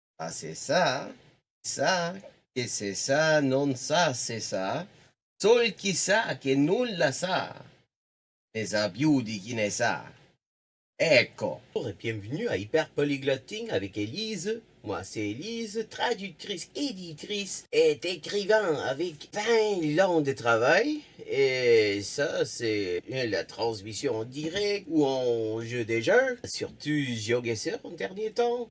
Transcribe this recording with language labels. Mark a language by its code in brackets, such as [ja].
[fr] C'est ça, que c'est ça, non ça, c'est ça. [it] Sol chi sa che nulla sa, ne sa più di chi ne sa. Ecco. [fr] Bonjour et bienvenue à Hyperpolyglotting avec Élise. Moi, c'est Élise, traductrice, éditrice et écrivain avec 20 ans de travail. Et ça, c'est la transmission en direct ou en jeu des jeux, surtout GeoGuessr en dernier temps.